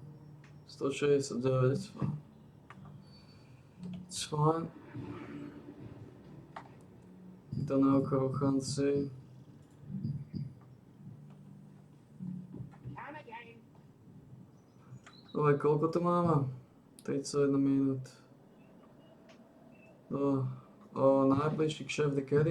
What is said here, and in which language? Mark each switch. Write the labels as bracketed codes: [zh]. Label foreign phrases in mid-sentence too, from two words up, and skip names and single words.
[sk] 169. [en] It's fine. [sk] To na okochanci. Ale koľko to máme? 31 minút. No, najbližší kšeft je kedy?